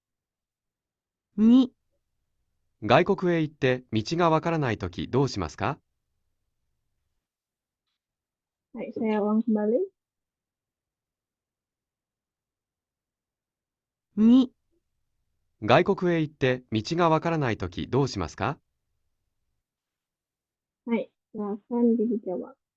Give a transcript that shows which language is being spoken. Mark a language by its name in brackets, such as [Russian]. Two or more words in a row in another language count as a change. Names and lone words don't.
[Japanese] 2、外国へ行って道がわからない時どうしますか [Indonesian] Hai, saya ulang kembali. [Japanese] 2、外国へ行って道がわからない時どうしますか [Indonesian] Hai, silakan dijawab.